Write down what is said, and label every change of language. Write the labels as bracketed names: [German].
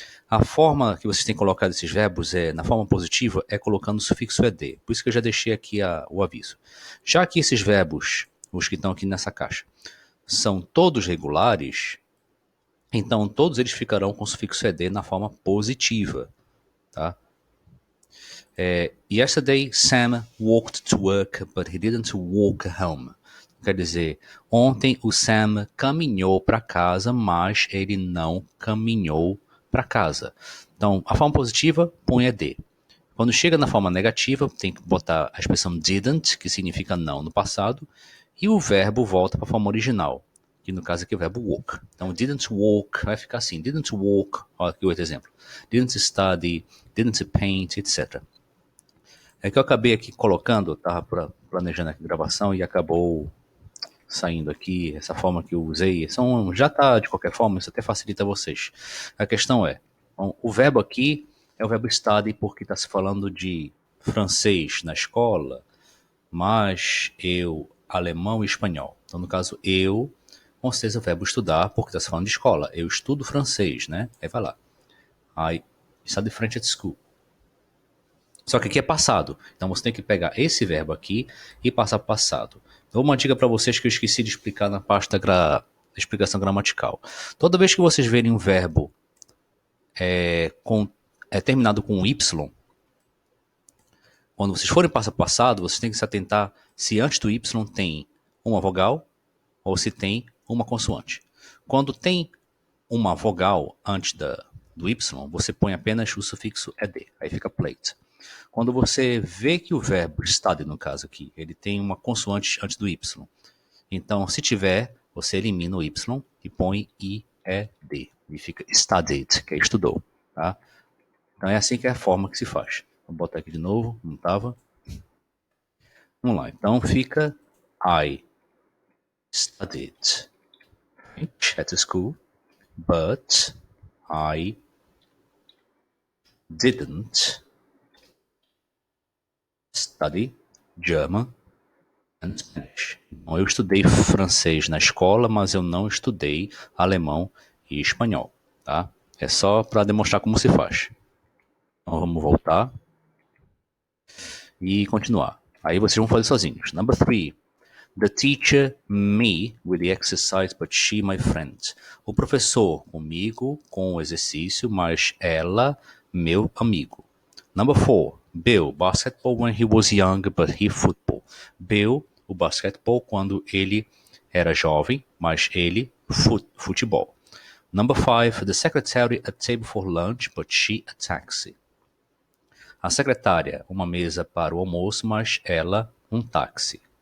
[Portuguese] A forma que vocês têm colocado esses verbos, na forma positiva, é colocando o sufixo ed, por isso que eu já deixei aqui o aviso. Já que esses verbos, os que estão aqui nessa caixa, são todos regulares, então todos eles ficarão com o sufixo ed na forma positiva, tá? [English] Yesterday Sam walked to work, but he didn't walk home. [Portuguese] Quer dizer, ontem o Sam caminhou para casa, mas ele não caminhou para casa. Então, a forma positiva põe ed. Quando chega na forma negativa, tem que botar a expressão didn't, que significa não no passado, e o verbo volta para a forma original, que no caso aqui é o verbo walk. Então, didn't walk vai ficar assim, didn't walk, olha aqui outro exemplo, didn't study, didn't paint, etc. É que eu acabei aqui colocando, estava planejando aqui a gravação e acabou saindo aqui, essa forma que eu usei, já está de qualquer forma, isso até facilita vocês. A questão é, o verbo aqui é o verbo study porque está se falando de francês na escola, mas alemão e espanhol. Então, no caso, com certeza o verbo estudar, porque está se falando de escola. Eu estudo francês, né? Aí vai lá. [English] I study French at school. [Portuguese] Só que aqui é passado. Então você tem que pegar esse verbo aqui e passar para o passado. Dou uma dica para vocês que eu esqueci de explicar na parte da explicação gramatical. Toda vez que vocês verem um verbo terminado com Y, quando vocês forem passar para o passado, vocês têm que se atentar se antes do Y tem uma vogal ou se tem uma consoante. Quando tem uma vogal antes do Y, você põe apenas o sufixo ed, aí fica plate. Quando você vê que o verbo study, no caso aqui, ele tem uma consoante antes do Y, então se tiver, você elimina o Y e põe IED, e fica studied, que é estudou, tá? Então é assim que é a forma que se faz. Vou botar aqui de novo, não estava. Vamos lá, então fica [English] I studied at school, but I didn't study German and Spanish. [Portuguese] Então, eu estudei francês na escola, mas eu não estudei alemão e espanhol, tá? É só para demonstrar como se faz. Então vamos voltar e continuar. Aí vocês vão fazer sozinhos. [English] Number 3. The teacher, me, with the exercise, but she, my friend. [Portuguese] O professor, comigo, com o exercício, mas ela, meu amigo. [English] Number 4. Bill, basketball when he was young, but he football. [Portuguese] Bill, o basquetebol quando ele era jovem, mas ele, futebol. [English] Number 5. The secretary, a table for lunch, but she, a taxi. [Portuguese] A secretária, uma mesa para o almoço, mas ela, um táxi.